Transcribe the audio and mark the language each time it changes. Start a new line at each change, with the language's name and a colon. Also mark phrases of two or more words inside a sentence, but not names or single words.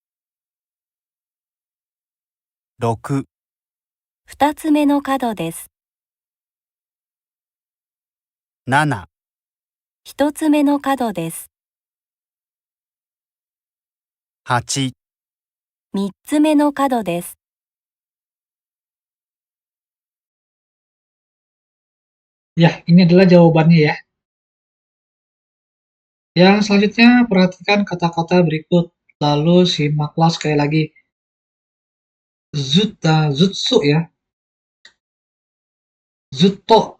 Japanese: 6、二つ目の角です。 7、一つ目の角です。 8、三つ目の角です。
Indonesian: Ya, ini adalah jawabannya ya. Yang selanjutnya, perhatikan kata-kata berikut. Lalu simaklah sekali lagi. Jutsu ya. Zutto.